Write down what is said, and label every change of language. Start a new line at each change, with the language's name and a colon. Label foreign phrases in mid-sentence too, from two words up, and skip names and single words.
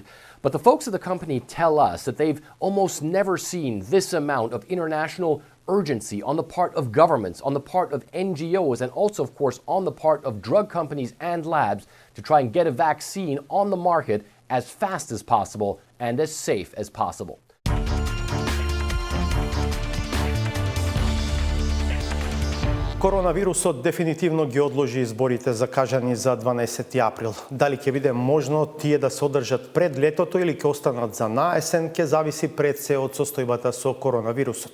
English: But the folks at the company tell us that they've almost never seen this amount of international urgency on the part of governments, on the part of NGOs, and also, of course, on the part of drug companies and labs to try and get a vaccine on the market as fast as possible and as safe as possible.
Macedonian: Коронавирусот дефинитивно ги одложи изборите закажани за 12 април. Дали ќе биде можно тие да се одржат пред летото или ќе останат за наесен, ќе зависи пред се од состојбата со коронавирусот.